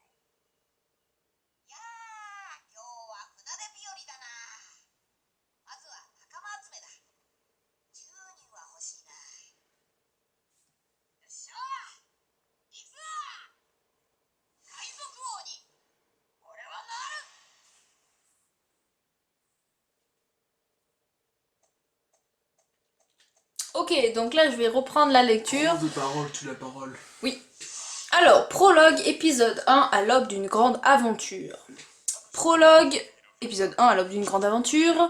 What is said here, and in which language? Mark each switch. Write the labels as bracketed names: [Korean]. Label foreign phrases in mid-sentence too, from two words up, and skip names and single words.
[Japanese] やあ、今日は船出日和だな。まずは仲間集めだ。10人は欲しいな。よっしゃ行くぞ。海賊王に俺はなる。 [French] Ok, donc là je vais reprendre la lecture. De parole, tu la parole. Oui. Alors, prologue, épisode 1, à l'aube d'une grande aventure. Prologue, épisode 1, à l'aube d'une grande aventure.